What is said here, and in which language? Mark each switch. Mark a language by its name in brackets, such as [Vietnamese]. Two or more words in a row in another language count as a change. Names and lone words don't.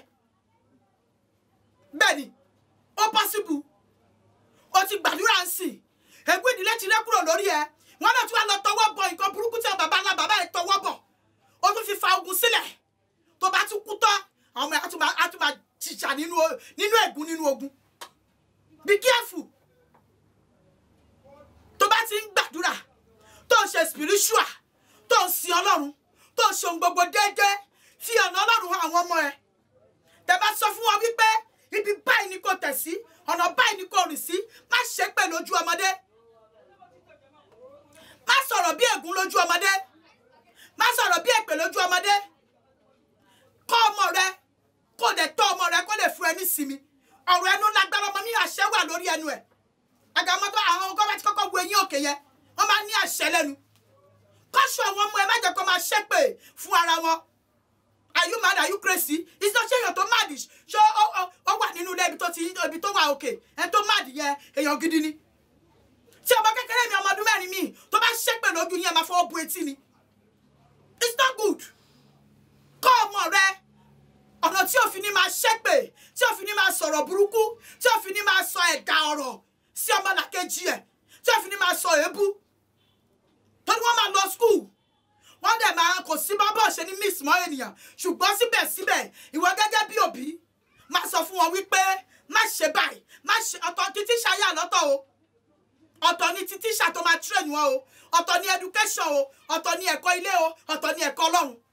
[Yoruba] Bẹ́ẹ̀ni, ó possible. Ó ti gbàdúrà ń sìn, ègún ìdílé ti rẹ́ kúrò lórí ẹ, wọ́n náà tún wá lọ tọwọ́ bọ nǹkan burúkú tí àwọn bàbá ńlá bàbá ẹ tọwọ́ bọ̀. Ó tún fi fa ogun sílẹ̀. Tó bá tún kú tán, àwọn ọmọ ẹ̀ á tún máa jìjà nínú ègún nínú ogun. [English] Be careful. [Yoruba] Tó bá ti ń gbàdúrà, tó ń ṣe spiritual, tó ń sin Ọlọ́run, tó ń ṣe ohun gbogbo déédéé, fi ọ̀nà Ọlọ́run hàn àwọn ọmọ ẹ̀. Tẹ́ bá sọ fún wọn wípé ibi báyìí ni kò tẹ̀ sí, ọ̀nà báyìí ni kò rìn sí, má ṣépè lójú ọmọdé. Má sọ̀rọ̀ bí ègún lójú ọmọdé. Má sọ̀rọ̀ bí èpè lójú ọmọdé. sinmi ọ̀rọ̀ ẹnu lágbára ọmọ mi àṣẹ wà lórí ẹnu ẹ̀ àgàmọ́tò àwọn ọgọ́ bá ti kọ́kọ́ wo eyín òkè yẹn wọ́n máa ní àṣẹ lẹ́nu kọ́ṣọ́ àwọn ọmọ ẹ má jẹ́ kó máa ṣépè fún ara wọn. [English] Are you mad? Are you crazy? It's not saying you're too mad. So, [Yoruba] wà nínú ilé ibi tó wà okay. And tó mad yẹn èèyàn gidi ni. Tí ọmọ kékeré mi ọmọ ọdún mẹ́rin mi tó bá ṣépè lójú yẹn máa fọwọ́ bu etí ni. [English] It's not good. [Yoruba] Kọ́ ọmọ rẹ ọ̀nà tí òfin ní máa ṣépè, tí òfin ní máa sọ̀rọ̀ burúkú, tí òfin ní máa sọ ẹ̀dá ọ̀rọ̀ sí ọmọ làkejì ẹ̀, tí òfin ní máa sọ èébú. Torí wọ́n máa lọ school. Wọ́n dẹ̀ máa kò sí bábọ̀ ṣe ní miss mọ́ ènìyàn ṣùgbọ́n síbẹ̀síbẹ̀ ìwọ gẹ́gẹ́ bí òbí máa sọ fún wọn wípé má ṣe báyìí má ṣe ọ̀tọ̀ ní tíṣà yà lọ́tọ̀ o ọ̀tọ̀ ní tíṣà tó máa train wọn o ọ̀tọ̀ ní education o ọ̀tọ̀ ní ẹ̀kọ́ ilé o ọ̀tọ̀ ní ẹ̀kọ́ Ọlọ́run.